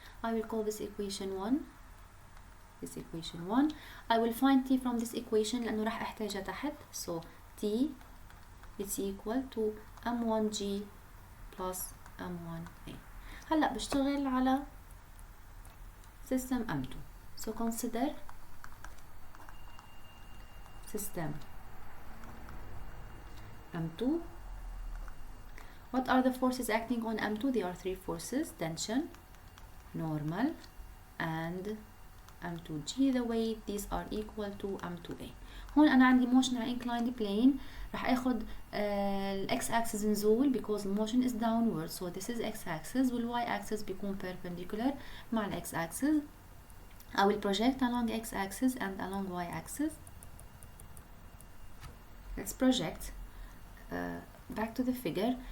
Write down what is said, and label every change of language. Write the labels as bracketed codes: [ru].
[en] I will call this equation 1. This equation 1. I will find T from this equation [ar] لأنه راح أحتاجها تحت. [en] So T it's equal to M1G plus M1A. [ar] هلأ بشتغل على system M2. [en] So consider system M2. What are the forces acting on M2? There are three forces: tension, normal, and M2G the weight. These are equal to M2A. [ar] هون أنا عندي motion على inclined plane. راح أخد [en] x axis نزول because the motion is downward. So this is x axis وال y axis بيكون perpendicular مع ال x axis. I will project along x axis and along y axis. Let's project. Back to the figure.